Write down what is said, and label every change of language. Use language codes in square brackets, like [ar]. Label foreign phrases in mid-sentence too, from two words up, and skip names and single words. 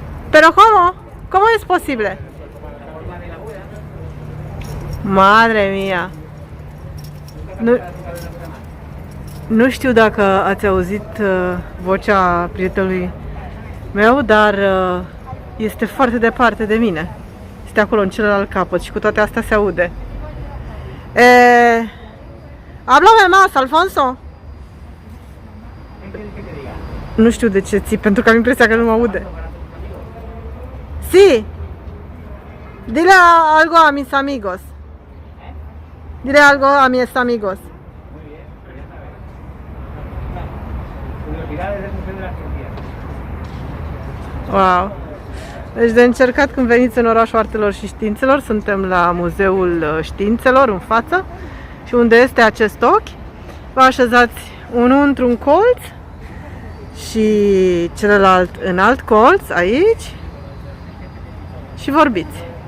[es] Pero ¿cómo? ¿Cómo es posible? Madre mia! [ro] Nu știu dacă ați auzit vocea prietenului meu, dar este foarte departe de mine. Este acolo în celălalt capăt și cu toate astea se aude. [es] Háblame más, Alfonso! [ro] Nu știu de ce ții, pentru că am impresia că nu mă aude. [es] Sí! Dile algo a mis amigos. Dile algo a mis amigos. Wow! [ro] Deci de încercat când veniți în orașul Artelor și Științelor, suntem la Muzeul Științelor în față și unde este acest ochi, vă așezați unul într-un colț și celălalt în alt colț, aici, și vorbiți.